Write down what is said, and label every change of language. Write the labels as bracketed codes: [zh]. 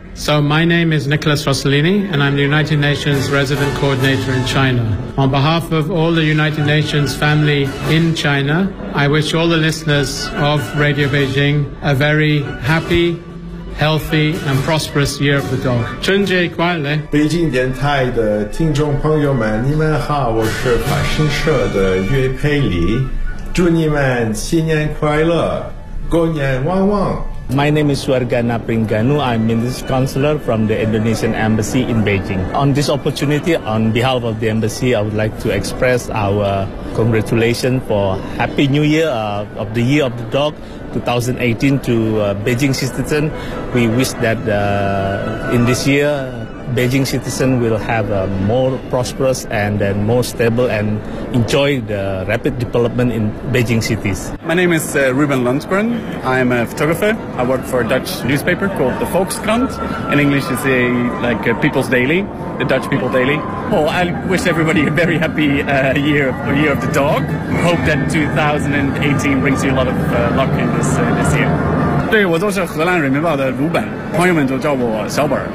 [en] So my name is Nicholas Rossellini, and I'm the United Nations Resident Coordinator in China. On behalf of all the United Nations family in China, I wish all the listeners of Radio Beijing a very happy, healthy, and prosperous Year of the Dog. [zh] 春节快乐！北京电台的听众朋友们，你们好，我是法新社的岳佩里，祝你们新年快乐，狗年旺旺。 [en] My name is Suargana Pringanu. I'm Ministry Counselor from the Indonesian Embassy in Beijing. On this opportunity, on behalf of the Embassy, I would like to express our congratulations for Happy New Year of the Year of the Dog 2018 to Beijing citizens. We wish that in this year, Beijing citizens will have a more prosperous and then more stable and enjoy the rapid development in Beijing cities. My name is Ruben Lundgren. I'm a photographer. I work for a Dutch newspaper called the Volkskrant. In English, it's a, like a People's Daily, the Dutch People Daily. Oh, I wish everybody a very happy year of the dog. Hope that 2018 brings you a lot of luck in this, this year. [zh] 对，我就是荷兰人民报的鲁本，朋友们就叫我小本。